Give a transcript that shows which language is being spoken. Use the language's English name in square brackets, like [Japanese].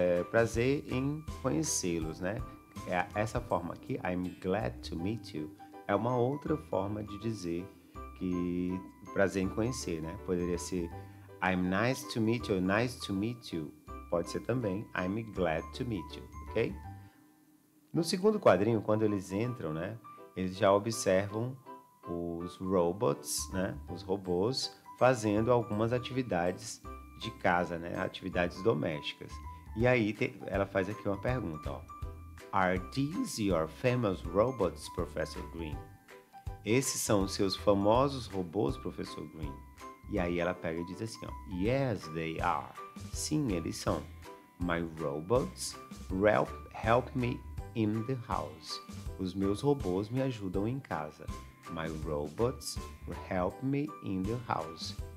[Portuguese] Prazer em conhecê-los, né? Essa forma aqui, [English] I'm glad to meet you, [Portuguese] é uma outra forma de dizer que prazer em conhecer, né? Poderia ser [English] I'm nice to meet you, nice to meet you. [Portuguese] Pode ser também [English] I'm glad to meet you, [Portuguese] ok? No segundo quadrinho, quando eles entram, né? Eles já observam os robots, né? Os robôs fazendo algumas atividades de casa, né? Atividades domésticas. E aí ela faz aqui uma pergunta, ó. [English] Are these your famous robots, Professor Green? [Portuguese] Esses são os seus famosos robôs, Professor Green? E aí ela pega e diz assim, ó. [English] Yes, they are. [Portuguese] Sim, eles são. [English] My robots help me in the house. [Portuguese] Os meus robôs me ajudam em casa. [English] My robots help me in the house.